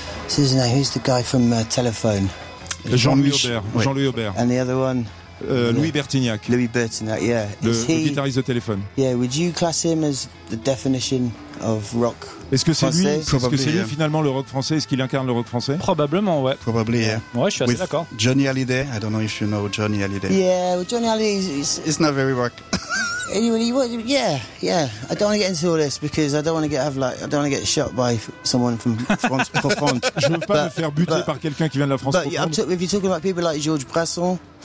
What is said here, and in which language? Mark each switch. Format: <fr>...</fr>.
<en>Who's the guy from Telephone?</en> <fr>Jean-Louis Aubert. Oui. Jean-Louis Aubert.</fr> <en>And the other one?</en> <fr>Louis Bertignac.</fr> <en>Louis Bertignac, yeah.</en> <fr>Le guitariste de Telephone.</fr> <en>Yeah, would you class him as the definition of rock?</en> <fr>Est-ce que c'est lui? Est-ce que c'est lui finalement le rock français? Est-ce qu'il incarne le rock français? Probablement, ouais.</fr> <en>Probably, yeah.</en> <fr>Ouais, je suis assez</fr> <en>with</en> <fr>d'accord.</fr> <en>Johnny Hallyday. I don't know if you know Johnny Hallyday. Yeah, well, Johnny Hallyday is not very rock. Anyway, I don't want to get into all this because I don't want to get shot by someone from France profonde.</en> <fr>Je veux pas me faire buter par quelqu'un qui vient de la France profonde.</fr> <en>But if you're talking about people like Georges Brassens,</en>